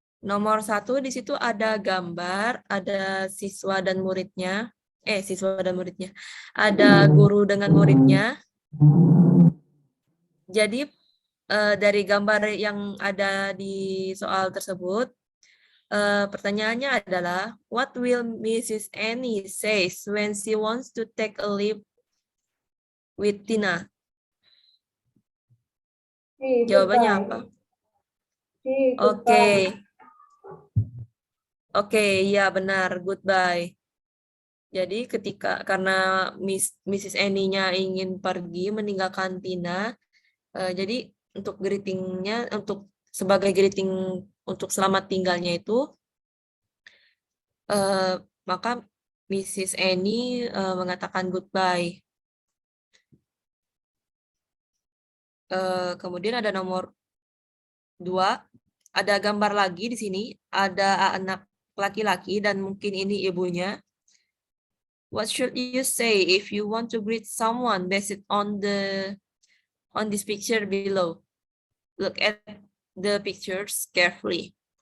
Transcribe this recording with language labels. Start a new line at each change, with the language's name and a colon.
Indonesian: Nomor 1 di situ ada gambar, ada siswa dan muridnya. Siswa dan muridnya. Ada guru dengan muridnya. Jadi dari gambar yang ada di soal tersebut, pertanyaannya adalah,
English: what will Mrs. Annie says when she wants to take a leave with Tina?
Indonesian: Jawabannya apa? Oke. Oke, ya benar, goodbye. Jadi karena Mrs. Annie-nya ingin pergi meninggalkan Tina, jadi untuk greeting-nya, sebagai greeting untuk selamat tinggalnya itu, maka Mrs. Annie mengatakan goodbye. Kemudian ada nomor 2, ada gambar lagi di sini, ada anak laki-laki dan mungkin ini ibunya.
English: What should you say if you want to greet someone based on this picture below? Look at the pictures carefully.